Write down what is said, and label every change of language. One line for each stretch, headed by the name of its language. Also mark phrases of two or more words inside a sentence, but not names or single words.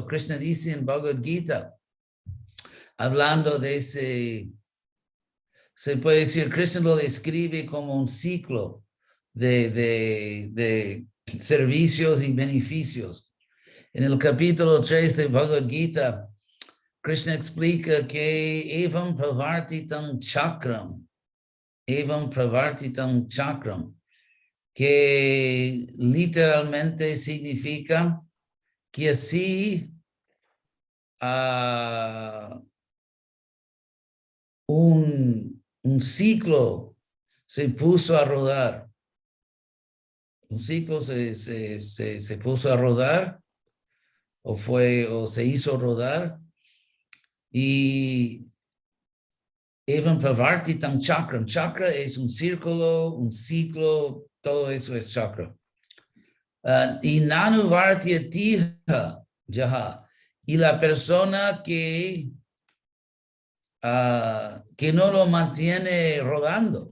Spanish: Krishna dice en Bhagavad Gita, hablando de ese, se puede decir, Krishna lo describe como un ciclo de servicios y beneficios. En el capítulo 3 de Bhagavad Gita, Krishna explica que
Sanskrit: evam pravartitam chakram,
Spanish: que literalmente significa que así un ciclo se puso a rodar. Un ciclo se puso a rodar o se hizo rodar y
Sanskrit: evam pravartitam chakram.
Spanish: Chakra es un círculo, un ciclo, todo eso es chakra.
Sanskrit: Y nanu vartyatiha jaha.
Spanish: Y la persona que no lo mantiene rodando.